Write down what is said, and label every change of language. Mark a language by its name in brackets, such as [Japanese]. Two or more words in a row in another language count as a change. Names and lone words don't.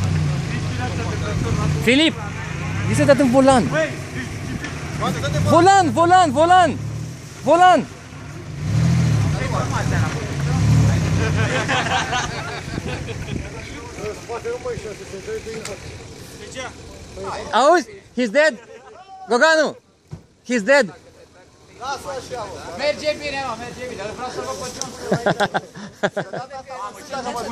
[Romanian] Filip! Este dat în volan. Volan, volan, volan! Volan! Auzi? [English] He's dead? Goganu! He's dead! [Romanian] Merge bine, mă, merge bine. Vreau să vă continuăm.